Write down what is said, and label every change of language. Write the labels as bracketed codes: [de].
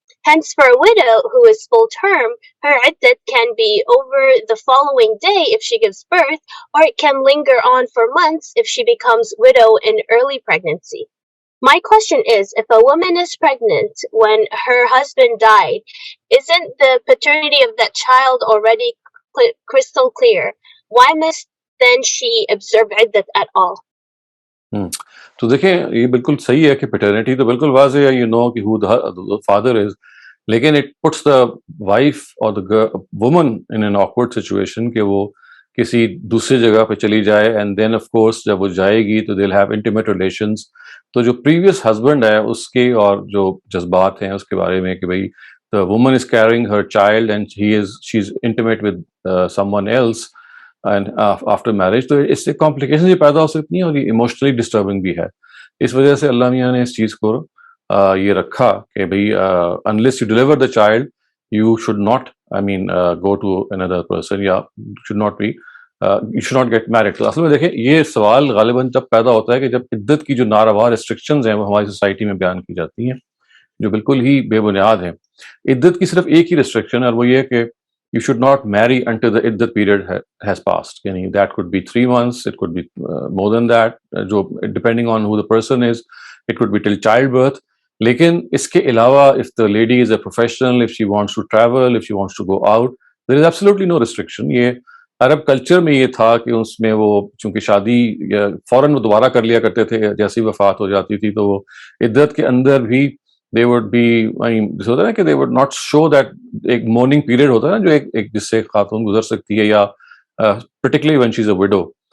[en] Hence, for a widow who is full term, her iddat can be over the following day if she gives birth, or it can linger on for months if she becomes widow in early pregnancy. My question is, if a woman is pregnant when her husband died, isn't the paternity of that child already crystal clear? Why must then she observe iddat at all? [ur] تو دیکھیں یہ بالکل صحیح ہے کہ paternity تو بالکل واضح ہے, یو نو کہ [en] who the father is, [ur] لیکن [en] it puts the wife or the woman in an awkward situation [ur] کہ وہ کسی دوسری جگہ پہ چلی جائے, [en] and then of course [ur] جب وہ جائے گی تو [en] they'll have intimate relations. [ur] تو جو previous husband ہے اس کے اور جو جذبات ہیں اس کے بارے میں کہ بھائی [en] the woman is carrying her child and she's intimate with someone else and after marriage, [ur] تو اس سے کمپلیکیشن یہ پیدا ہو سکتی ہیں اور یہ ایموشنلی ڈسٹربنگ بھی ہے. اس وجہ سے اللہ میاں نے اس چیز کو یہ رکھا کہ بھائی [en] unless you deliver the child you should not go to another person یا you should not get married. [ur] تو اصل میں دیکھیں یہ سوال غالباً جب پیدا ہوتا ہے کہ جب عدت کی جو ناروا ریسٹرکشنز ہیں وہ ہماری سوسائٹی میں بیان کی جاتی ہیں جو بالکل ہی بے بنیاد ہیں. عدت کی صرف ایک ہی ریسٹرکشن ہے اور وہ یہ کہ [en] you should not marry until the iddat period has passed. That could be 3 months, it could be more than that, depending on who the person is, it could be till childbirth. [ur] لیکن اس کے علاوہ [en] if the lady is a professional, if she wants to travel, if she wants to go out, there is absolutely no restriction. [ur] یہ عرب culture میں یہ تھا کہ اس میں وہ چونکہ شادی فوراً وہ دوبارہ کر لیا کرتے تھے, جیسی وفات ہو جاتی تھی تو وہ عدت کے اندر بھی [en] they would be [ur] جس ہوتا ہے نا کہ [en] they would not show that [ur] ایک mourning period ہوتا ہے نا جو ایک جس سے خاتون گزر سکتی ہے یا [en] particularly when she's a widow.